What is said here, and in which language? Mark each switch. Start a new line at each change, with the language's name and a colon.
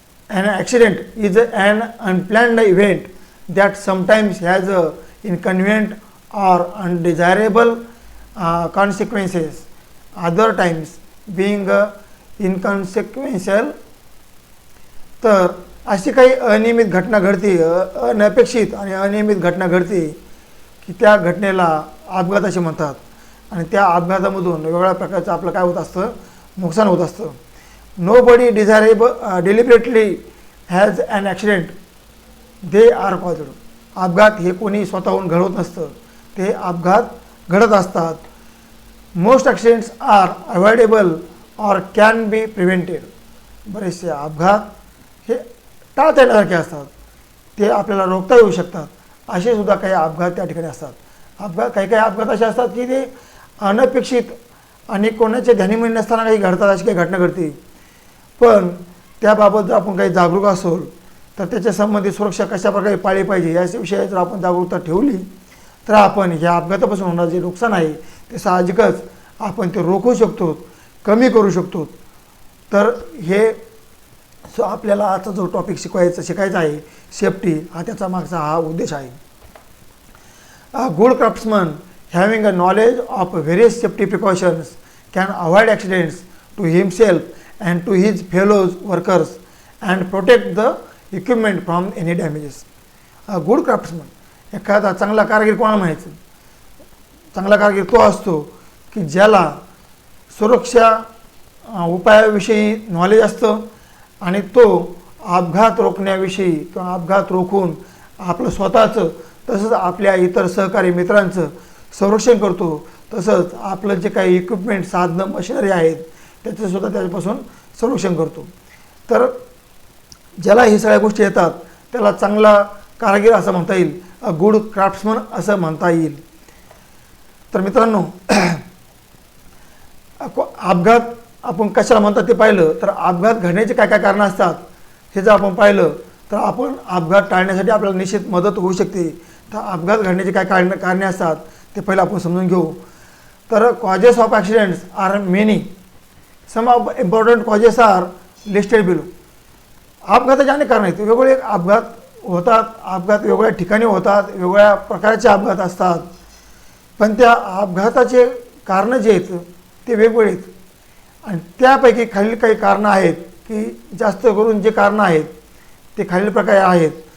English: An accident is an unplanned event that sometimes has inconvenient or undesirable consequences, other times being inconsequential.
Marathi: तर अशी काही अनियमित घटना घडते, अनपेक्षित आणि अनियमित घटना घडते की त्या घटनेला अपघात असे म्हणतात. आणि त्या अपघातामधून वेगवेगळ्या प्रकारचं आपलं काय होत असतं, नुकसान होत असतं.
English: Nobody deliberately has an accident, they are caused.
Marathi: अपघात हे कोणी स्वतःहून घडवत नसतं, ते अपघात घडत असतात.
English: Most accidents are avoidable or can be prevented.
Marathi: बरेचसे अपघात हे टाळता येण्यासारखे असतात, ते आपल्याला रोखता येऊ शकतात. असे सुद्धा काही अपघात त्या ठिकाणी असतात. काही अपघात असे असतात की ते अनपेक्षित आणि कोणाच्या ध्यानीमध्ये नसताना काही घडतात, अशी काही घटना घडते. पण त्याबाबत जर आपण काही जागरूक असेल तर त्याच्या संबंधित सुरक्षा कशा प्रकारे पाळली पाहिजे याविषयी जर आपण जागरूकता ठेवली तर आपण ह्या अपघातापासून होणारं जे नुकसान आहे ते साहजिकच आपण ते रोखू शकतो, कमी करू शकतो. तर हे आपल्याला आजचा जो टॉपिक शिकायचा आहे सेफ्टी, हा त्याचा मागचा हा उद्देश आहे.
English: Good craftsman having a knowledge of various safety precautions can avoid accidents to himself and to his fellow workers and protect the equipment from any damages. A good craftsman,
Marathi: एखादा चांगला कारगिर कोणाला म्हणायचं? चांगला कारगिर तो असतो की ज्याला सुरक्षा उपायाविषयी नॉलेज असतं आणि तो अपघात रोखण्याविषयी किंवा अपघात रोखून आपलं स्वतःचं तसंच आपल्या इतर सहकारी मित्रांचं संरक्षण करतो, तसंच आपलं जे काही इक्विपमेंट साधनं मशिनरी आहेत त्याचंसुद्धा त्याच्यापासून संरक्षण करतो. तर ज्याला ही सगळ्या गोष्टी येतात त्याला चांगला कारगिर असं म्हणता येईल,
English: a good craftsman
Marathi: असं म्हणता येईल. तर मित्रांनो, अपघात आपण कशाला म्हणतात ते पाहिलं तर अपघात घडण्याचे काय काय कारणं असतात हे जर आपण पाहिलं तर आपण अपघात टाळण्यासाठी आपल्याला निश्चित मदत होऊ शकते. तर अपघात घडण्याचे काय कारणे असतात ते पहिलं आपण समजून घेऊ.
English: तर causes of accidents are many. Some of important causes are listed below.
Marathi: अपघाताचे अनेक कारणं आहेत. वेगवेगळे अपघात होतात, अपघात वेगवेगळ्या ठिकाणी होतात, वेगवेगळ्या प्रकारचे अपघात असतात, पण त्या अपघाताचे कारणं जे आहेत ते वेगवेगळे आहेत. आणि त्यापैकी खालील काही कारणं आहेत की जास्त करून जे कारणं आहेत ते खालील प्रकारे आहेत.